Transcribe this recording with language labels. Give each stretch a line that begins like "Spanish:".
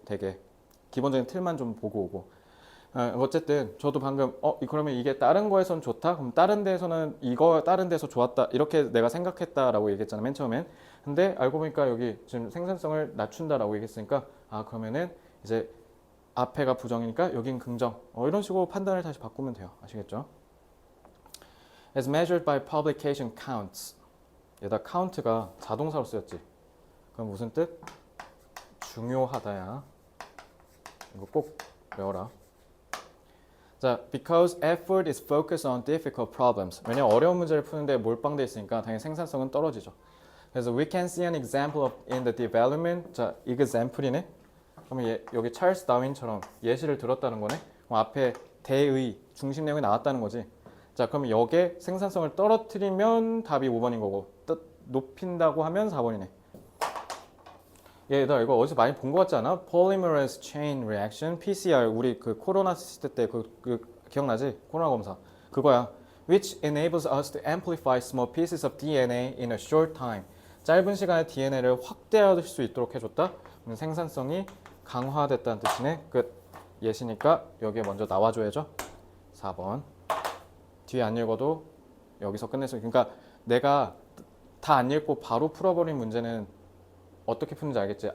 Korean: 되게 기본적인 틀만 좀 보고 오고. 어쨌든 저도 방금 그러면 이게 다른 거에선 좋다? 그럼 다른 데에서는 이거 다른 데서 좋았다 이렇게 내가 생각했다라고 얘기했잖아 맨 처음엔. 근데 알고 보니까 여기 지금 생산성을 낮춘다라고 얘기했으니까 아 그러면은 이제 앞에가 부정이니까 여긴 긍정. 이런 식으로 판단을 다시 바꾸면 돼요. 아시겠죠?
English: As measured by publication counts.
Korean: 얘다 count가 자동사로 쓰였지. 그럼 무슨 뜻? 중요하다야. 이거 꼭 외워라.
English: 자, because effort is focused on difficult problems.
Korean: 왜냐면 어려운 문제를 푸는데 몰빵돼 있으니까 당연히 생산성은 떨어지죠.
English: 그래서 we can see an example of in the development.
Korean: 자, example이네. 그러면 여기 찰스 다윈처럼 예시를 들었다는 거네. 그럼 앞에 대의 중심 내용이 나왔다는 거지. 자, 그럼 여기에 생산성을 떨어뜨리면 답이 5번인 거고 높인다고 하면 4번이네. 얘들아 이거 어디서 많이 본 거 같지 않아? Polymerase Chain Reaction, PCR 우리 그 코로나 시대 때 그 기억나지? 코로나 검사 그거야.
English: Which enables us to amplify small pieces of DNA in a short time.
Korean: 짧은 시간에 DNA를 확대할 수 있도록 해줬다. 생산성이 강화됐다는 뜻이네. 끝. 예시니까 여기에 먼저 나와줘야죠. 4번. 뒤에 안 읽어도 여기서 끝냈어요. 그러니까 내가 다 안 읽고 바로 풀어버린 문제는 어떻게 푸는지 알겠지?